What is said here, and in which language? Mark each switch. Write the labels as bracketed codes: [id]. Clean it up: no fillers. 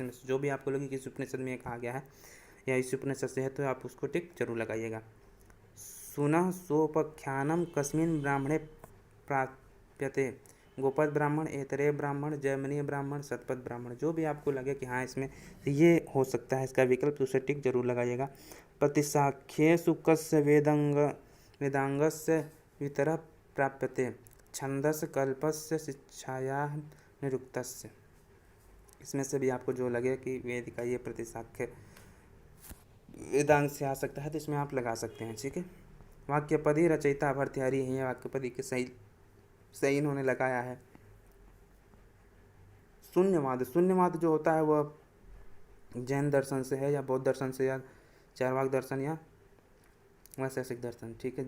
[hi] इसमें से जो भी आपको लगे कि इस उपनिषद में कहा गया है या इस उपनिषद से है तो आप उसको टिक जरूर लगाइएगा। [sa] सुनः सोपख्यानम कस्मिन् ब्राह्मणे प्राप्यते, गोपद ब्राह्मण, एतरे ब्राह्मण, जैमिनीय ब्राह्मण, शतपथ ब्राह्मण। [hi] जो भी आपको लगे कि हाँ इसमें ये हो सकता है इसका विकल्प तो उसे टिक जरूर लगाइएगा। [sa] प्रतिसाख्येषु कस्य वेदांगस्य वितरः प्राप्यते, छंदस कल्पस्य शिक्षायाः निरुक्तस्य। [hi] इसमें से भी आपको जो लगे कि वेद का ये प्रतिसाख्य वेदांग से आ सकता है तो इसमें आप लगा सकते हैं, ठीक है। वाक्यपदी रचयिता भर्तृहरि है, वाक्यपदी के सही इन्होंने लगाया है। शून्यवाद, शून्यवाद जो होता है वह जैन दर्शन से है या बौद्ध दर्शन से या चार्वाक दर्शन या वैशेषिक दर्शन, ठीक है।